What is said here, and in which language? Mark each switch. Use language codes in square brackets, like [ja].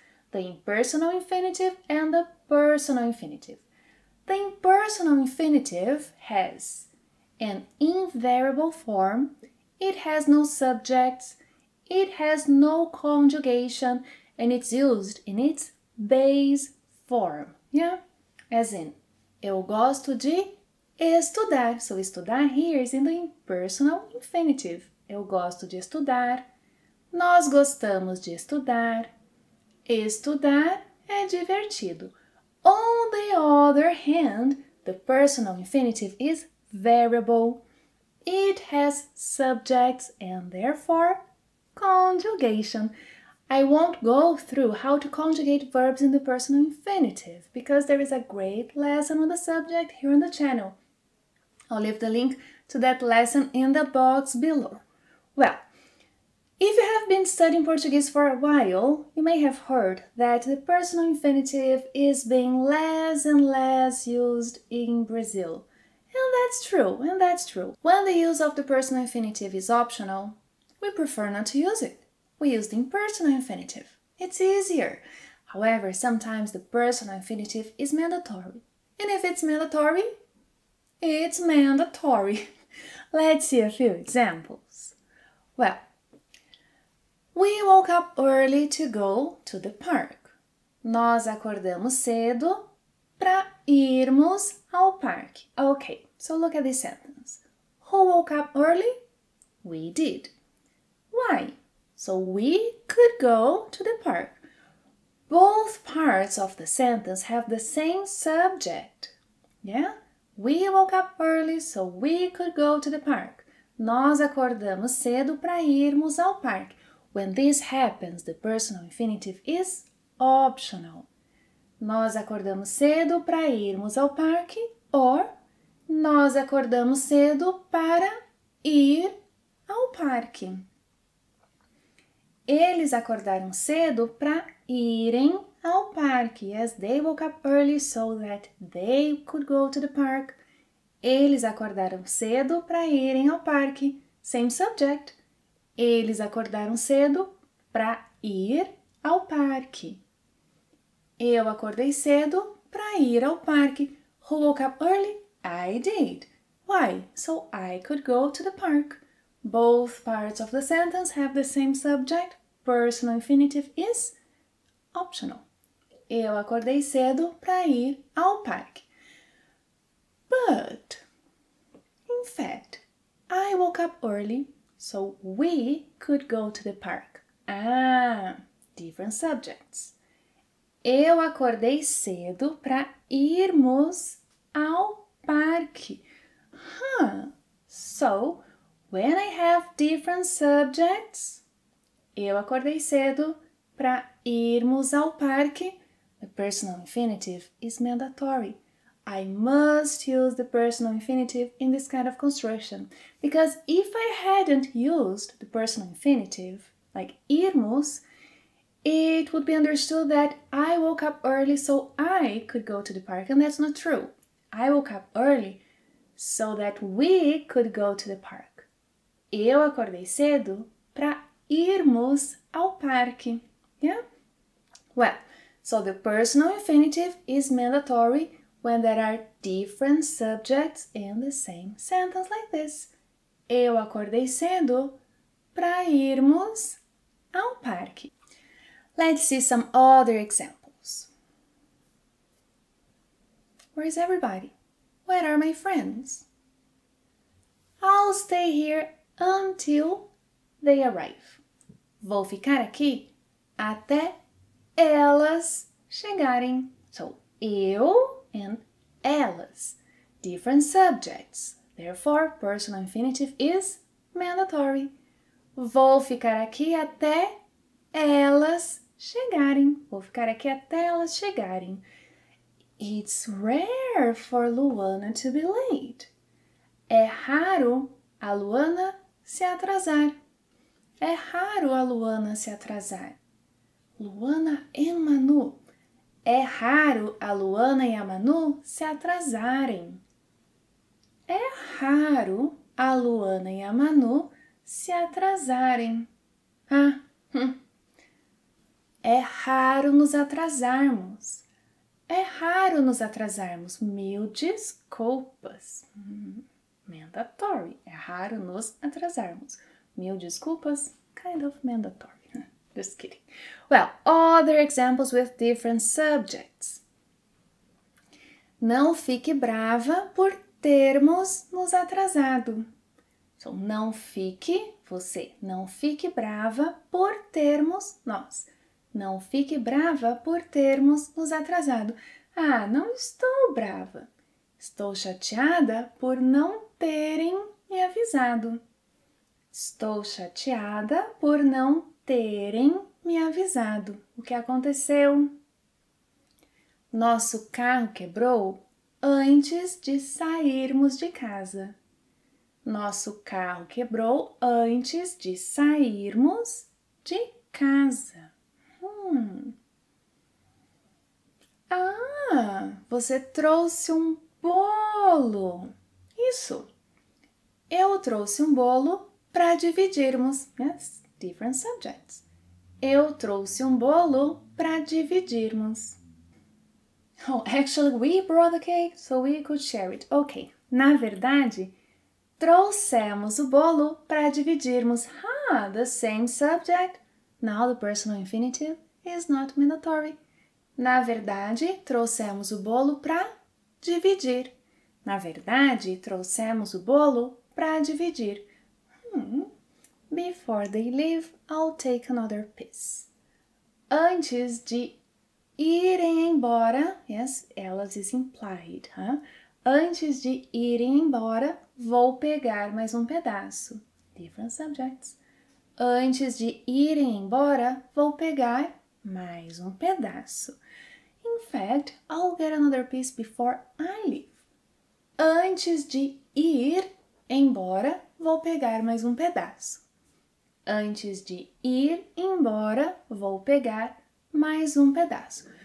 [en] The impersonal infinitive and the personal infinitive. The impersonal infinitive has an invariable form, it has no subjects, it has no conjugation, and it's used in its base form, yeah? As in, [pt] eu gosto de estudar. [en] So, estudar here is in the impersonal infinitive. [pt] Eu gosto de estudar. Nós gostamos de estudar. Estudar é divertido. [en] On the other hand, the personal infinitive is variable. It has subjects and therefore conjugation. I won't go through how to conjugate verbs in the personal infinitive because there is a great lesson on the subject here on the channel. I'll leave the link to that lesson in the box below. Well, if you have been studying Portuguese for a while, you may have heard that the personal infinitive is being less and less used in Brazil. And that's true. When the use of the personal infinitive is optional, we prefer not to use it. We use the impersonal infinitive. It's easier. However, sometimes the personal infinitive is mandatory. And if it's mandatory, it's mandatory. Let's see a few examples. Well, we woke up early to go to the park. [pt] Nós acordamos cedo para irmos ao parque. [en] Okay, so look at this sentence. Who woke up early? We did. Why? So we could go to the park. Both parts of the sentence have the same subject. Yeah? We woke up early so we could go to the park. [pt] Nós acordamos cedo para irmos ao parque. [en] When this happens, the personal infinitive is optional. [pt] Nós acordamos cedo para irmos ao parque or nós acordamos cedo para ir ao parque. Eles acordaram cedo para irem ao parque. [en] Yes, they woke up early so that they could go to the park. [pt] Eles acordaram cedo para irem ao parque. [en] Same subject. [pt] Eles acordaram cedo para ir ao parque. Eu acordei cedo para ir ao parque. [en] Who woke up early? I did. Why? So I could go to the park. Both parts of the sentence have the same subject. Personal infinitive is optional. [pt] Eu acordei cedo para ir ao parque. [en] But, in fact, I woke up early so we could go to the park. Ah, different subjects. [pt] Eu acordei cedo para irmos ao parque. [en] So, when I have different subjects, [pt] eu acordei cedo para irmos ao parque, [en] the personal infinitive is mandatory. I must use the personal infinitive in this kind of construction because if I hadn't used the personal infinitive, like irmos, it would be understood that I woke up early so I could go to the park, and that's not true. I woke up early so that we could go to the park. [pt] Eu acordei cedo para irmos ao parque. Yeah? [en] Well, so the personal infinitive is mandatory when there are different subjects in the same sentence like this. [pt] Eu acordei cedo para irmos ao parque. [en] Let's see some other examples. Where is everybody? Where are my friends? I'll stay here until they arrive. [pt] Vou ficar aqui até elas chegarem. [en] So, eu and elas. Different subjects. Therefore, personal infinitive is mandatory. [pt] Vou ficar aqui até elas chegarem. Vou ficar aqui até elas chegarem. [en] It's rare for Luana to be late. [pt] É raro a Luana se atrasar. É raro a Luana se atrasar. Luana e Manu. É raro a Luana e a Manu se atrasarem. É raro a Luana e a Manu se atrasarem. É raro nos atrasarmos. É raro nos atrasarmos. Mil desculpas. Mandatory. É raro nos atrasarmos. Mil desculpas. [en] Kind of mandatory. Just kidding. Well, other examples with different subjects. [pt] Não fique brava por termos nos atrasado. So, não fique, você, não fique brava por termos nós. Não fique brava por termos nos atrasado. Ah, não estou brava. Estou chateada por não terem me avisado. Estou chateada por não terem me avisado. O que aconteceu? Nosso carro quebrou antes de sairmos de casa. Nosso carro quebrou antes de sairmos de casa. Ah, você trouxe um bolo. Isso. Eu trouxe um bolo para dividirmos. [en] Yes, different subjects. [pt] Eu trouxe um bolo para dividirmos. [en] Oh, actually, we brought the cake so we could share it. Ok, [pt] na verdade, trouxemos o bolo para dividirmos. [en] The same subject. Now the personal infinitive is not mandatory. [pt] Na verdade, trouxemos o bolo para dividir. Na verdade, trouxemos o bolo para dividir. [en] Before they leave, I'll take another piece. [pt] Antes de irem embora, [en] yes, elas is implied, [pt] Antes de irem embora, vou pegar mais um pedaço. [en] Different subjects. [pt] Antes de irem embora, vou pegar mais um pedaço. [en] In fact, I'll get another piece before I leave. [pt] Antes de ir embora, vou pegar mais um pedaço. Antes de ir embora, vou pegar mais um pedaço.